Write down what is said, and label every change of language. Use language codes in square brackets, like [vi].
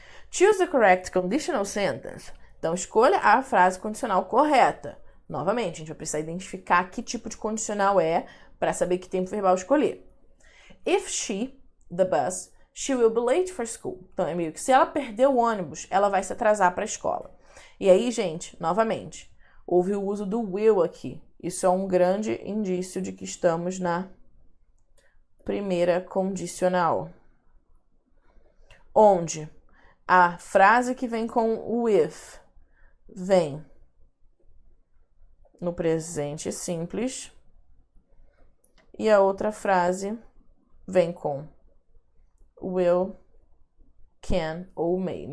[en] Choose the correct conditional sentence. [pt] Então, escolha a frase condicional correta. Novamente, a gente vai precisar identificar que tipo de condicional é para saber que tempo verbal escolher. [en] If she, the bus, she will be late for school. [pt] Então, é meio que se ela perder o ônibus, ela vai se atrasar para a escola. E aí, gente, novamente, houve o uso do will aqui. Isso é um grande indício de que estamos na primeira condicional, onde a frase que vem com o with vem no presente simples e a outra frase vem com will, can ou may.